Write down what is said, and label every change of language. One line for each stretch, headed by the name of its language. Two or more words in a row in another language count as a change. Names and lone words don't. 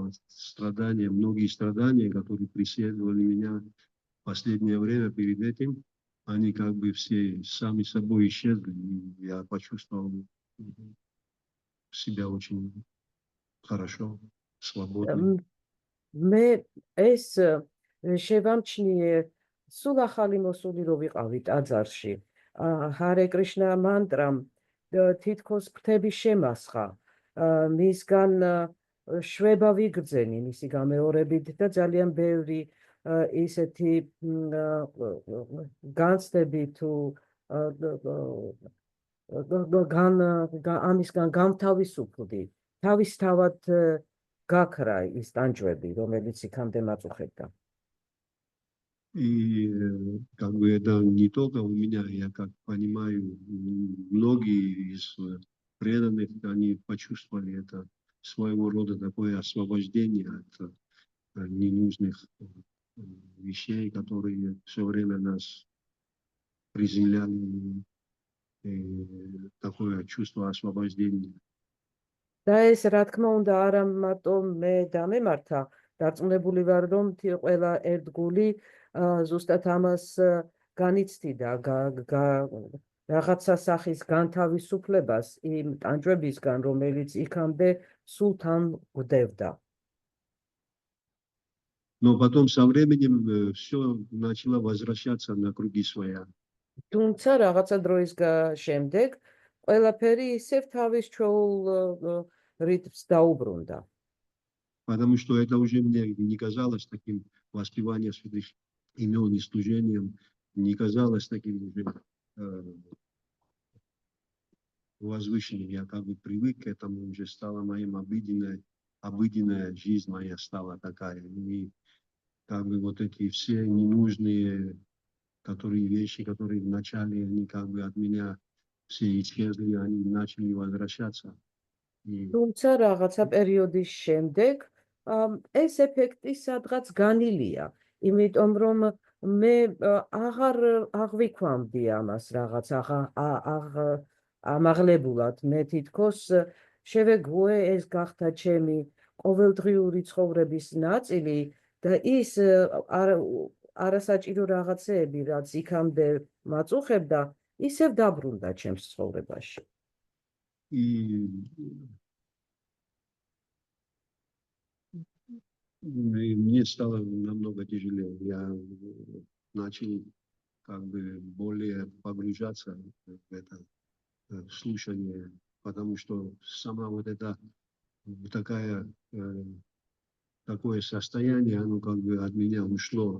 Russian: Многие страдания, которые преследовали меня в последнее время перед этим, они как бы все сами собой исчезли, и я почувствовал себя очень хорошо, свободно.
Georgian: მე ეს შევამჩნიე სულ ახალი მოსული რო ვიყავი ტაძარში. ჰარე კრიშნა მანტრამ თითქოს ფრთები შემასხა. მისგან შვება ვიგრძენი მისი გამეორებით და ძალიან ბევრი ისეთი განცდები თუ ამისგან გამთავისუფლდი. თავისთავად გაქრა ის ტანჯვები, რომელიც იქამდე მაწუხებდა.
Russian: И как бы это не только у меня, я как понимаю, многие из преданных, они почувствовали это своего рода такое освобождение от ненужных вещей, которые все время нас приземляли, такое чувство освобождения.
Georgian: და ეს რა თქმა უნდა არა მარტო მე დამემართა, დარწმუნებული ვარ რომ ყველა ერთგული ზუსტად ამას განიცდიდა რაღაცა სახის განთავისუფლებას იმ ტანჯვებისგან, რომელიც იქამდე სულ თან გვდევდა.
Russian: Но потом со временем все начало возвращаться на круги своя.
Georgian: თუმცა რაღაცა დროის შემდეგ ყველაფერი ისევ თავის ჩვეულ რიტმს დაუბრუნდა.
Russian: Потому что это уже мне не казалось таким воспеванием святых имен и служением, не казалось таким уже возвышенным. Я как бы привык к этому, уже стала моим обыденная жизнь моя стала такая. И как бы вот эти все ненужные вещи, которые вначале они как бы от меня все исчезли, они начали возвращаться.
Georgian: თუმცა რაღაცა პერიოდის შემდეგ ეს ეფექტი სადღაც განილია, იმიტომ რომ მე აღარ აღვიქვამდი ამას რაღაც ამაღლებულად. მე თითქოს შევეგუე ეს გახდა ჩემი ყოველდღიური ცხოვრების ნაწილი და ის არასაჭირო რაღაცეები, რაც იქამდე მაწუხებდა, ისევ დაბრუნდა ჩემს ცხოვრებაში.
Russian: И мне стало намного тяжелее. Я начал как бы более погружаться в это слушание, потому что сама вот это такое состояние, оно как бы от меня ушло.